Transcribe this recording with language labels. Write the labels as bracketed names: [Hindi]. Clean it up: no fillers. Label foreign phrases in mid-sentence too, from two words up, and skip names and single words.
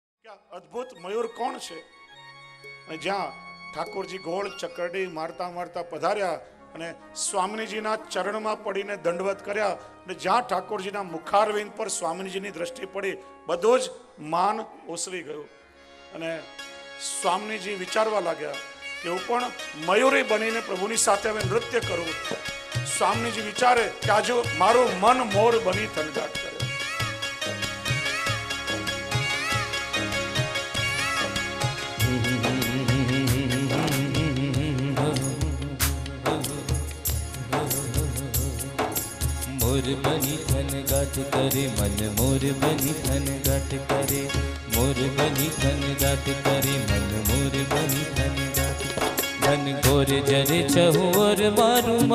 [Gujarati] અદ્ભુત મયૂર કોણ છે? જ્યાં ઠાકુરજી ગોળ ચકરડી મારતા મારતા પધાર્યા અને સ્વામીજીના ચરણમાં પડીને દંડવત કર્યા અને જ્યાં ઠાકોરજીના મુખારવિંદ પર સ્વામીજીની દ્રષ્ટિ પડી બધો જ માન ઓસરી ગયું અને સ્વામીજી વિચારવા લાગ્યા કે હું પણ મયુરી બનીને પ્રભુની સાથે હવે નૃત્ય કરું. સ્વામીજી વિચારે કે આજે મારું મન મોર બની થનગાટ કરે. મોર બની થન ગાટ કરે મન મોર બની થન ગાટ કરે મોર બની થન ગાટ કરે મન મોર બની થન ગાટ મન ગોર જરે ચહુ ઓર મારૂ